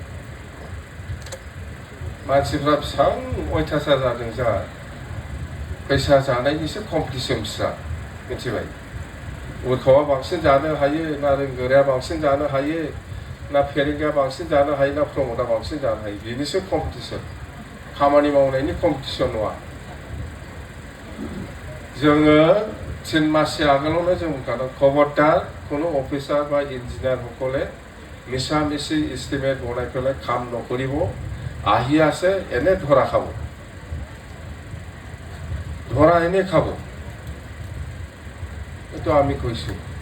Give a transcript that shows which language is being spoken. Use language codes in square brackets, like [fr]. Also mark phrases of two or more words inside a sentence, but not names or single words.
[brx] मानसिफ्रा बेसेबां अयथासार जादों जोंहा फैसा जानायनिसो कम्पिटिसन बिस्रा मिथिबाय उरखावा बांसिन जानो हायो ना रोंगोराया बांसिन जानो हायो ना फेरेंगाया बांसिन जानो हायो ना प्रमदआ बांसिन जानो हायो बेनिसो कम्पिटिसन खामानि मावनायनि कम्पिटिसन नङा जोङो 3 माससो आगोलावनो जों बुंखादों खबरदार [as] কোনো অফিসার বা ইঞ্জিনিয়ার সকলে মিছামিছি এষ্টিমেট বনাই পেলাই কাম নকৰিব আহি আছে এনে ধৰা খাব ধৰা এনে খাব এইটো আমি কৈছোঁ